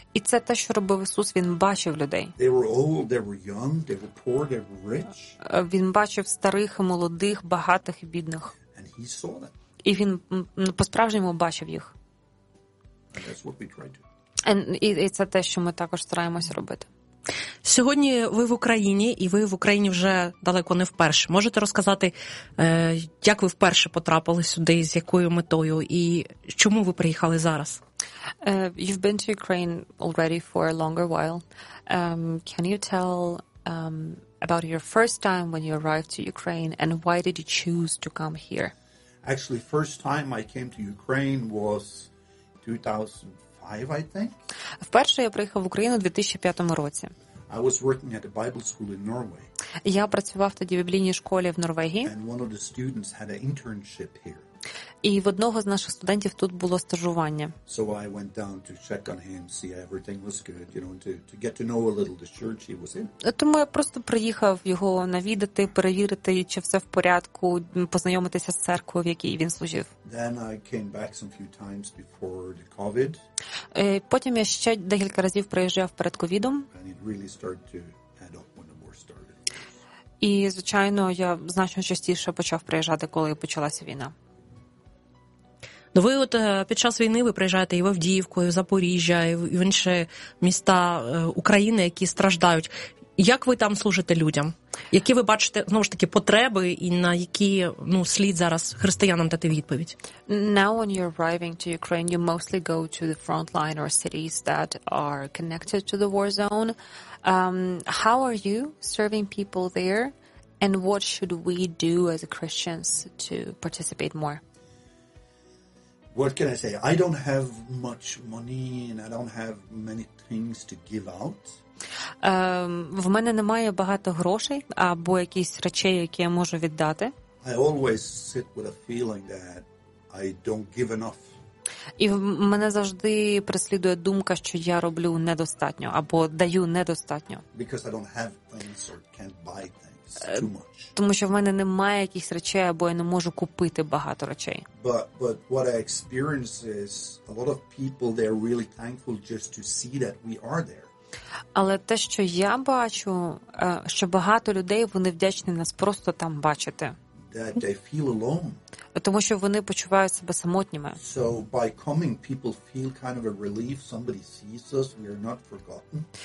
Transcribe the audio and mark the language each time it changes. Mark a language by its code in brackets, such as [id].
[uk] І це те, що робив Ісус, він бачив людей. [en] They were old, they were young, they were poor, they were rich. [uk] Він бачив старих і молодих, багатих і бідних. [en] And he saw them. [uk] І він по-справжньому бачив їх. [en] And that's what we try to. [uk] І це те, що ми також стараємося робити. Сьогодні ви в Україні, і ви в Україні вже далеко не вперше. Можете розказати, як ви вперше потрапили сюди, з якою метою, і чому ви приїхали зараз? [en] You've been to Ukraine already for a longer while. Can you tell about your first time when you arrived to Ukraine, and why did you choose to come here? Actually, first time I came to Ukraine was 2005, I think. [uk] Вперше я приїхав в Україну у 2005 році. [en] I was working at a Bible school in Norway. [uk] Я працював тоді в біблійній школі в Норвегії. [en] And one of the students had an internship here. [uk] І в одного з наших студентів тут було стажування. [en] So I went down to check on him, see everything was good, you know, to get to know a little the church he was in. [uk] Тому я просто приїхав його навідати, перевірити, чи все в порядку, познайомитися з церквою, в якій він служив. [en] Then I came back some few times before the COVID. [uk] Потім я ще декілька разів приїжджав перед ковідом. [en] And it really started to add up when the war started. [uk] І, звичайно, я значно частіше почав приїжджати, коли почалася війна. Ну, ви от під час війни ви приїжджаєте і в Авдіївку, і в Запоріжжя, і в інші міста України, які страждають. Як ви там служите людям? Які ви бачите, знову ж таки, потреби, і на які, ну, слід зараз християнам дати відповідь? [en] Now when you're arriving to Ukraine, you mostly go to the front line or cities that are connected to the war zone. How are you serving people there? And what should we do as Christians to participate more? What can I say? I don't have much money and I don't have many things to give out. [uk] В мене немає багато грошей або якісь речей, які я можу віддати. [en] I always sit with a feeling that I don't give enough. [uk] І мене завжди переслідує думка, що я роблю недостатньо або даю недостатньо. [en] Because I don't have things or can't buy things too much. [uk] Тому що в мене немає якихось речей, або я не можу купити багато речей. [en] But what I experience is a lot of people, they're really thankful just to see that we are there. [uk] Але те, що я бачу, що багато людей, вони вдячні нас просто там бачити. [en] That they feel alone. [uk] Тому що вони почувають себе самотніми. [en] So by coming, people feel kind of a relief. Somebody sees us, we are not forgotten.